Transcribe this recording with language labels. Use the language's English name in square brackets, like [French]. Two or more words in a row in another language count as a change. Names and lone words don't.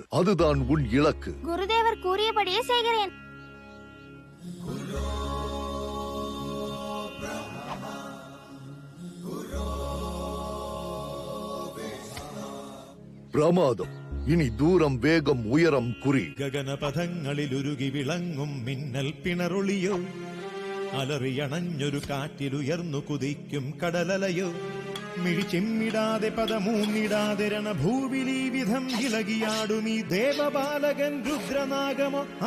[Tamil] அதுதான் உன் இலக்கு. குருதேவர் கூறியபடியே செய்கிறேன். பிரமாதம். இனி தூரம், வேகம், உயரம் குறி. [Malayalam] ഗഗനപഥങ്ങളിൽ ഉരുകി വിളങ്ങും മിന്നൽ പിണറൊളിയോ, അലറിയണഞ്ഞൊരു കാറ്റിലുയർന്നു കുതിക്കും കടലലയോ, മിഴിച്ചിമ്മിടാതെ പദമൂന്നിടാതെ രണഭൂവിലീ വിധം ഇളകിയാടുമീ ദേവബാലകൻ രുദ്രനാഗമോ.